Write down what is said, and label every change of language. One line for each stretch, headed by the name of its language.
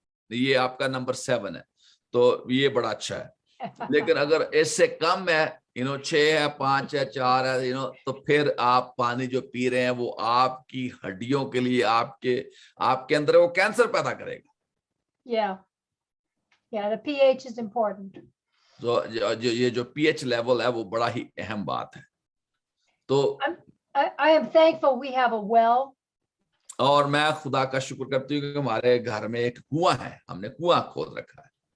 Hindi: ये आपका नंबर 7 है, तो ये बड़ा अच्छा है। लेकिन अगर इससे कम है, 6 है, 5 है, 4 है, तो फिर आप पानी जो पी रहे हैं वो आपकी हड्डियों के लिए, आपके अंदर वो कैंसर पैदा करेगा।
English: Yeah, the pH is important.
Hindi: तो ये जो पीएच लेवल है वो बड़ा ही अहम बात है। तो
English: I am thankful we have a well.
Hindi: और मैं खुदा का शुक्र करती हूँ कि हमारे घर में एक कुआं है, हमने कुआं खोद रखा है।